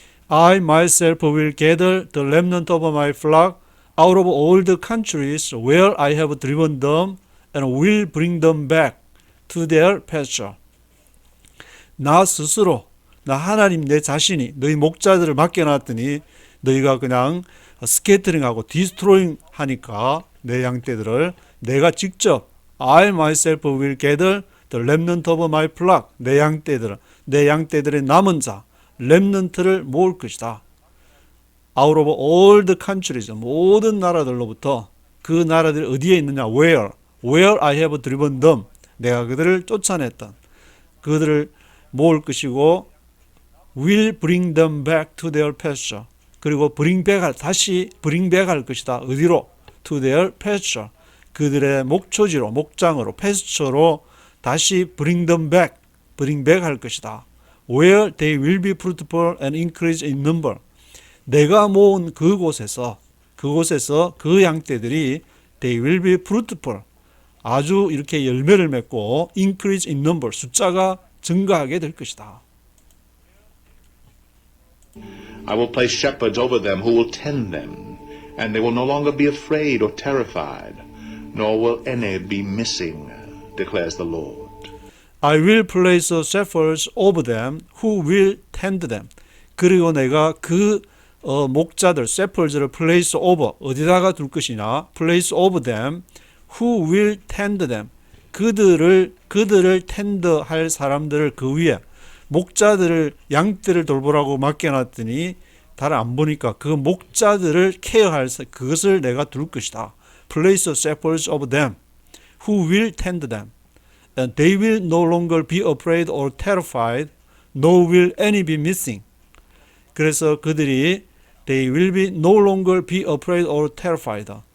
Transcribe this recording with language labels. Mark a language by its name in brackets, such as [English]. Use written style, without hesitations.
[English] I myself will gather the remnant of my flock out of all the countries where I have driven them, and will bring them back to their pasture. [Korean] 나 스스로, 나 하나님 내 자신이 너희 목자들을 맡겨놨더니 너희가 그냥 스캐터링하고 디스트로잉 하니까 내 양떼들을 내가 직접 [English] I myself will gather the remnant of my flock [Korean] 내 양떼들의 남은 자 렘넌트를 모을 것이다. [English] Out of all the countries [Korean] 모든 나라들로부터 그 나라들이 어디에 있느냐 [English] where I have driven them [Korean] 내가 그들을 쫓아냈던 그들을 모을 것이고 [English] will bring them back to their pasture [Korean] 그리고 다시 [English] bring back 할 것이다. [Korean] 어디로? [English] to their pasture [Korean] 그들의 목초지로 목장으로 [English] pasture로 다시 bring them back 할 것이다. where they will be fruitful and increase in number [Korean] 내가 모은 그곳에서 그 양떼들이 [English] they will be fruitful [Korean] 아주 이렇게 열매를 맺고 [English] increase in number [Korean] 숫자가 증가하게 될 것이다. [English] I will place shepherds over them who will tend them, and they will no longer be afraid or terrified, nor will any be missing, declares the Lord. I will place shepherds over them who will tend them. [Korean] 그리고 내가 그 목자들, shepherds를 [English] place over, [Korean] 어디다가 둘 것이냐? [English] place over them who will tend them. [Korean] 그들을 텐드할 사람들을 그 위에 목자들을 양떼를 돌보라고 맡겨놨더니 달 안 보니까 그 목자들을 케어할 그것을 내가 둘 것이다. [English] Place shepherds of them who will tend them. And they will no longer be afraid or terrified, nor will any be missing. [Korean] 그래서 그들이 [English] they will be no longer be afraid or terrified.